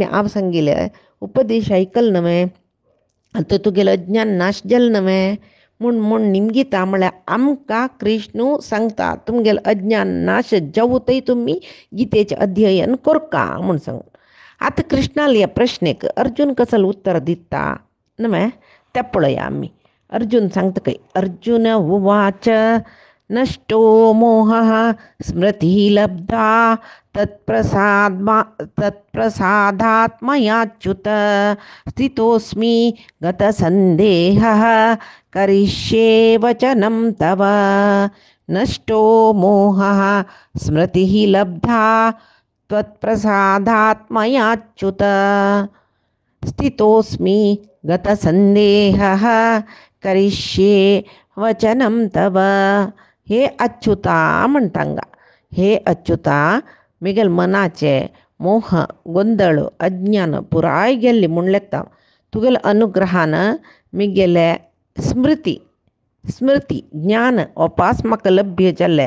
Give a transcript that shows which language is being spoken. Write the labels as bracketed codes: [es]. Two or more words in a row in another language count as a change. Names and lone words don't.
[kok] हांव सांगिल्लें उपदेश आयकल न्हय आतां तुगेलो अज्ञान नाश जालें न्हय म्हूण निमगीता म्हळ्यार आमकां कृष्ण सांगता तुमगेलो अज्ञान नाश जावूंतय तुमी गीतेचें अध्ययन कोरका म्हूण सांगून आतां कृष्णाल ह्या प्रश्नेक अर्जून कसलें उत्तर दिता न्हय तें पळया आमी अर्जून सांगता खंय [sa] अर्जुन उवाच नष्टो मोहः स्मृतिः लब्धा तत्प्रसादात् मयाच्युत स्थितोऽस्मि गतसन्देहः करिष्ये वचनं तव नष्टो मोहः स्मृतिः लब्धा त्वत्प्रसादात्मयाच्युत स्थितोऽस्मि गतसंदेहः करिष्ये वचनं तव. [kok] हे अच्युता म्हणतांगा, हे अच्युता मिगेल मनाचे मोह गोंधळ अज्ञान पुराय गेल्ली म्हणलेता तुगेल अनुग्रहानं मिगेले स्मृती ज्ञान वापास म्हाका लभ्य जाल्ले.